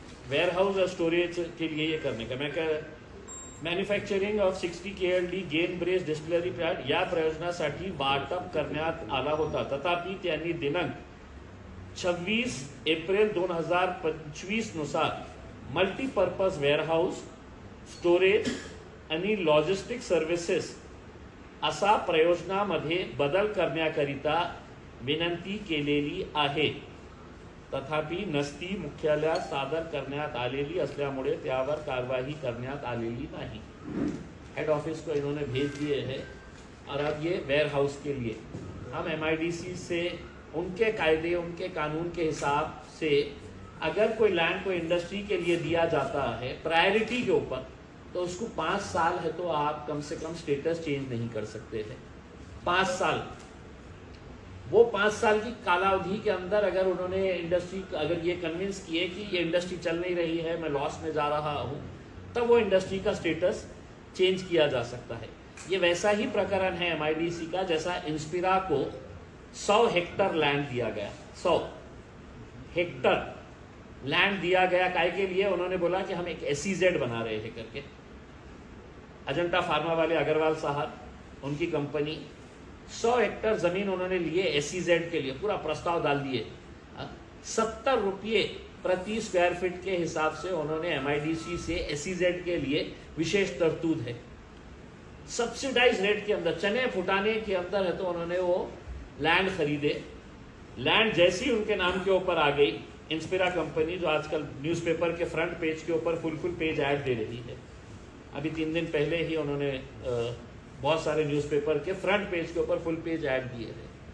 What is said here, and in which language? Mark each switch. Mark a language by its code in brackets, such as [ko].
[hi] Ware house और storage के लिए ये करने का। [mr] मैं manufacturing of 60 KLD gain brace distillery plant या प्रयोजनासाठी वाटप करण्यात आला होता, तथापि त्यांनी दिनांक 26 एप्रिल 2025 नुसार मल्टीपर्पज वेअरहाऊस, स्टोरेज आणि लॉजिस्टिक सर्व्हिसेस असा प्रयोजनामध्ये बदल करण्याकरिता विनंती केलेली आहे। तथापि नस्ती मुख्यालयात सादर करण्यात आलेली असल्यामुळे त्यावर कारवाई करण्यात आलेली नहीं। [hi] हेड ऑफिस को इन्होंने भेज दिए हैं और अब ये वेयर हाउस के लिए हम MIDC से उनके कायदे, उनके कानून के हिसाब से अगर कोई लैंड को इंडस्ट्री के लिए दिया जाता है प्रायोरिटी के ऊपर, तो उसको 5 साल है तो आप कम से कम स्टेटस चेंज नहीं कर सकते थे। 5 साल, वो 5 साल की कालावधि के अंदर अगर उन्होंने इंडस्ट्री, अगर ये कन्विंस किए कि ये इंडस्ट्री चल नहीं रही है, मैं लॉस में जा रहा हूँ, तब वो इंडस्ट्री का स्टेटस चेंज किया जा सकता है। ये वैसा ही प्रकरण है MIDC का जैसा इंस्पिरा को 100 हेक्टर लैंड दिया गया। 100 हेक्टर लैंड दिया गया काय के लिए, उन्होंने बोला कि हम एक SEZ बना रहे हैं करके। अजंता फार्मा वाले अग्रवाल साहब, उनकी कंपनी 100 हेक्टर जमीन उन्होंने लिए SEZ के लिए, पूरा प्रस्ताव डाल दिए। 70 रुपये प्रति स्क्वायर फीट के हिसाब से उन्होंने MIDC से SEZ के लिए विशेष तरतूद है। सब्सिडाइज रेट के अंदर, चने फुटाने के अंदर है तो उन्होंने वो लैंड खरीदे। लैंड जैसी उनके नाम के ऊपर आ गई, इंस्पिरा कंपनी जो आजकल न्यूज़पेपर के फ्रंट पेज के ऊपर फुल पेज ऐड दे रही है, अभी 3 दिन पहले ही उन्होंने बहुत सारे न्यूज़पेपर के फ्रंट पेज के ऊपर फुल पेज ऐड दिए थे।